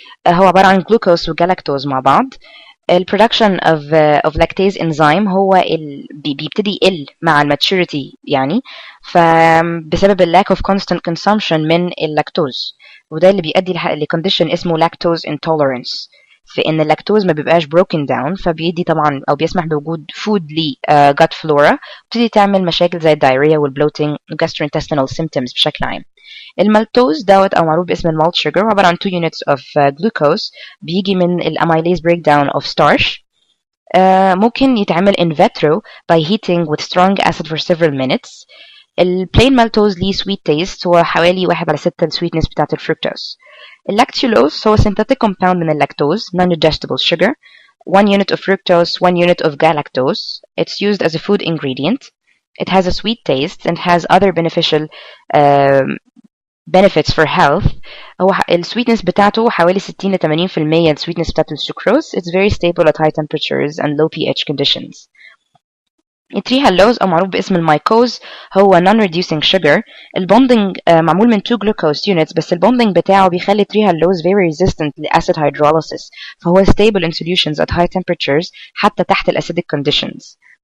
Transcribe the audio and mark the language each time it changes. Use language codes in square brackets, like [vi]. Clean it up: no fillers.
[ar] هو عبارة عن جلوكوز وجلاكتوز مع بعض. البرودكشن of lactase enzyme هو بيبتدي يقل مع الماتشوريتي يعني، فبسبب [en] lack of constant consumption [ar] من اللاكتوز، وده اللي بيؤدي لكونديشن اسمه lactose intolerance، في ان اللاكتوز ما بيبقاش broken down، فبيدي طبعا او بيسمح بوجود فود ل gut flora، بتبتدي تعمل مشاكل زي الدايريا والبلوتينج و [en] gastrointestinal symptoms [ar] بشكل عام. المالتوز دوت او معروف باسم المالت شوجر عباره عن [en] 2 units of glucose، [ar] بيجي من الاميليز breakdown of starch. ممكن يتعمل [en] in vitro by heating with strong acid for several minutes. [ar] البلين مالتوز ليه [en] sweet taste، [ar] هو حوالي 1/6 السويتنس بتاعة الفركتوز. اللاكتولوز هو [en] synthetic compound [ar] من اللاكتوز [en] non-digestible sugar. 1 unit of fructose, 1 unit of galactose. It's used as a food ingredient. It has a sweet taste and has other beneficial benefits for health. [ar] هو السويتنس بتاعته حوالي 60 ل 80% السويتنس بتاعت السكروز. [en] It's very stable at high temperatures and low pH conditions. [ar] التريهالوز أو معروف باسم المايكوز هو [en] non-reducing sugar. [ar] البوندنج معمول من 2 glucose units، بس البوندنج بتاعه بيخلي التريهالوز [en] very resistant [ar] لأسيد hydrolysis، فهو [en] stable in solutions at high temperatures [ar] حتى تحت الأسيدك conditions.